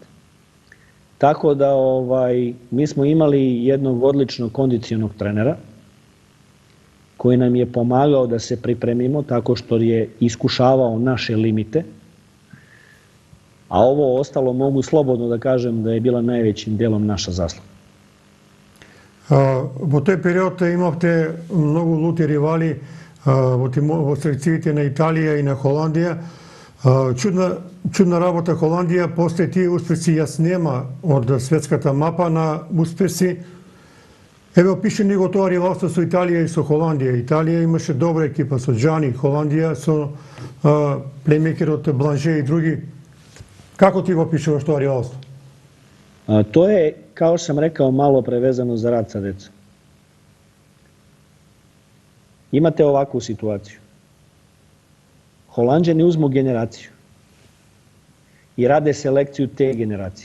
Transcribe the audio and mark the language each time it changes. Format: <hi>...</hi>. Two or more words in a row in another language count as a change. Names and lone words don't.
<sr>Tako da mi smo imali jednog odličnog kondicionog trenera koji nam je pomagao da se pripremimo tako što je iskušavao naše limite. A ovo ostalo mogu slobodno da kažem da je bila najvećim delom naša zasluga.</sr> <mk>Во тој период имавте многу лути ривали во селекциите на Италија и на Холандија. Чудна работа Холандија, после тие успеси јас нема од светската мапа на успеси. Еве, опиши ни го тоа ривалство со Италија и со Холандија. Италија имаше добра екипа со Джани, Холандија со плеймейкерот Бланже и други.</mk> <sr>Kako ti ga opišavaš to rivalstvo? To je, kao sam rekao, malo prevezano za rad sa decom. Imate ovakvu situaciju. Holanđani uzmu generaciju i rade selekciju te generacije.</sr>